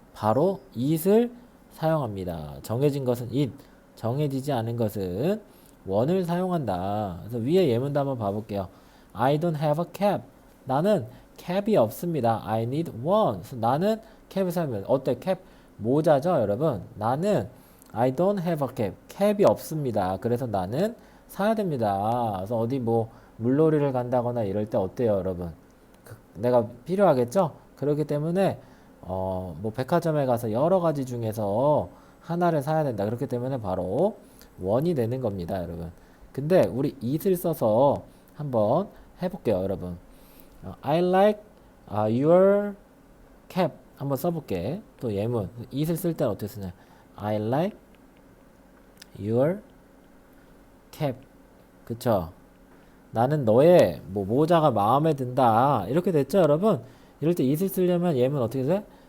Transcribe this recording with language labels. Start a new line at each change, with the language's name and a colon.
Korean: 바로 it을 사용합니다. 정해진 것은 it, 정해지지 않은 것은 one을 사용한다. 그래서 위에 예문도 한번 봐볼게요.
English: I don't have a cap.
Korean: 나는 캡이 없습니다.
English: I need one.
Korean: 그래서 나는 캡을 사용해요. 어때? 캡 모자죠, 여러분? 나는
English: I don't have a cap.
Korean: 캡이 없습니다. 그래서 나는 사야 됩니다. 그래서 어디 뭐 물놀이를 간다거나 이럴 때 어때요, 여러분? 내가 필요하겠죠? 그렇기 때문에 뭐 백화점에 가서 여러 가지 중에서 하나를 사야 된다. 그렇기 때문에 바로 원이 되는 겁니다, 여러분. 근데 우리 it을 써서 한번 해볼게요, 여러분.
English: I like your cap
Korean: 한번 써볼게. 또 예문 it을 쓸 때는 어떻게 쓰냐?
English: I like your cap.
Korean: 그쵸? 나는 너의 뭐 모자가 마음에 든다. 이렇게 됐죠, 여러분? 이럴 때 it을 쓰려면 예문 어떻게 돼?